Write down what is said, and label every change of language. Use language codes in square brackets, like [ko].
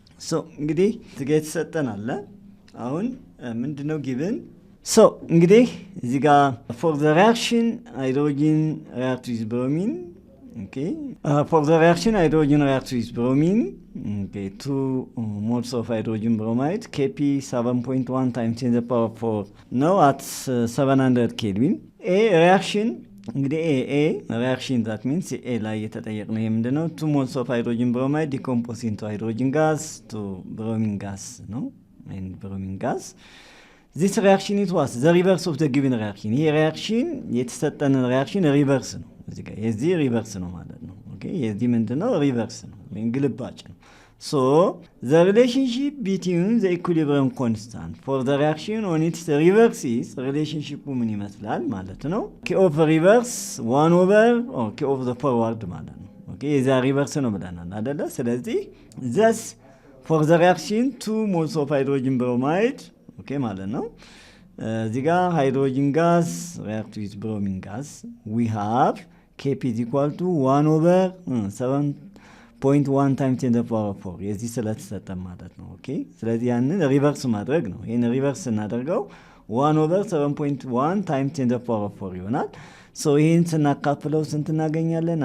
[am] So እንግዲህ ትገት ሰጠናል። አሁን ምንድነው given? So እንግዲህ እዚህ ጋር [en] for the reaction hydrogen react with bromine. Okay. For the reaction hydrogen reacts with bromine. Okay, 2 moles of hydrogen bromide. Kp 7.1 times 10 to the power 4. Now at 700 Kelvin. A reaction. እንግዲህ A reaction that means A [am] ላይ የተጠየቅነው ምንድነው? [en] 2 moles of hydrogen bromide decompose into hydrogen gas to bromine gas, no? And bromine gas. This reaction is what? The reverse of the given reaction. [am] ይሄ reaction የተሰጠን reaction reverse ነው። እዚህ ጋር የዚህ ሪቨርስ ነው ማለት ነው። ኦኬ የዚህ ምንድነው? ሪቨርስ ነው ወይም ግልባጭ ነው። [en] So the relationship between the equilibrium constant for the reaction on its reverse is relationship [am] ምን ይመስላል ማለት ነው? [en] K of reverse 1/, K of the forward [am] ማለት ነው። ኦኬ የዛ ሪቨርስ ነው ብለናል አይደለ? ስለዚህ [en] thus for the reaction 2 moles of hydrogen bromide [am] ኦኬ ማለት ነው። እዚህ ጋር [en] hydrogen gas react with bromine gas we have Kp is equal to 1/7.1 times 10 to the power 4 [am] የዚህ ስለተሰጠ ማለት ነው። ኦኬ ስለዚህ ያንን ሪቨርስ ማድረግ ነው። ይሄን ሪቨርስ እናደርገው 1/7.1 times 10 to the power 4 ይሆናል። ሶ ይሄን ስናካፍለው ስንት እናገኛለን?